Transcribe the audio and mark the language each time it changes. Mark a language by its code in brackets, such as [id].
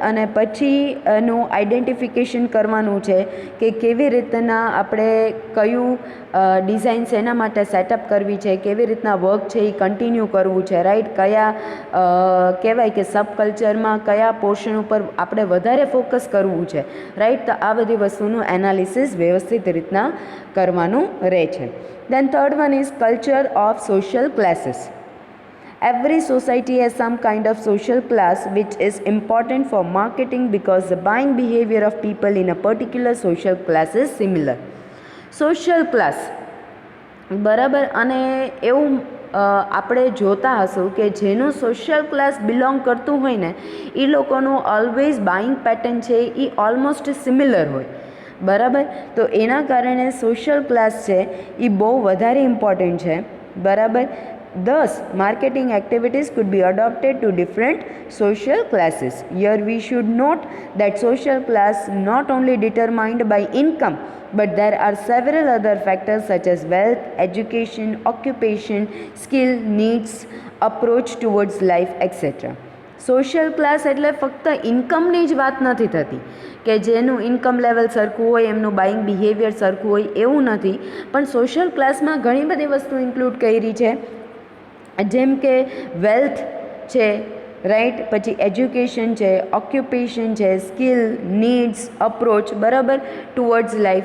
[gu] અને પછી એનું આઈડેન્ટિફિકેશન કરવાનું છે કે કેવી રીતના આપણે કયું ડિઝાઇન્સ એના માટે સેટઅપ કરવી છે, કેવી રીતના વર્ક છે એ કન્ટિન્યુ કરવું છે, રાઈટ. કયા કહેવાય કે સબકલ્ચરમાં કયા પોર્શન ઉપર આપણે વધારે ફોકસ કરવું છે, રાઈટ. તો આ બધી વસ્તુનું એનાલિસિસ વ્યવસ્થિત રીતના કરવાનું રહે છે. [en] Then third one is culture of social classes. Every society has some kind of social class which is important for marketing because the buying behavior of people in a particular social class is similar. Social class, [gu] બરાબર. અને એવું આપણે જોતા હશું કે જેનું social class belong કરતું હોય ને એ લોકોનું ઓલવેઝ બાઇંગ પેટર્ન છે એ ઓલમોસ્ટ સિમિલર હોય, બરાબર. તો એના કારણે સોશિયલ ક્લાસ છે એ બહુ વધારે ઇમ્પોર્ટન્ટ છે, બરાબર. [en] Thus, marketing activities could be adopted to different social classes. Here we should note that social class not only determined by income, but there are several other factors such as wealth, education, occupation, skill, needs, approach towards life, etc. [gu] Social class એટલે ફક્ત ઇન્કમની જ વાત નથી થતી કે જેનું income level સરખું હોય, એમનું બાઇંગ બિહેવિયર સરખું હોય, એવું નથી. પણ સોશિયલ ક્લાસમાં ઘણી બધી વસ્તુ ઇન્ક્લુડ કરી છે, જેમ કે વેલ્થ છે, રાઈટ, પછી એજ્યુકેશન છે, ઓક્યુપેશન છે, સ્કિલ, નીડ્સ, અપ્રોચ, બરાબર, ટુવર્ડ્સ લાઈફ.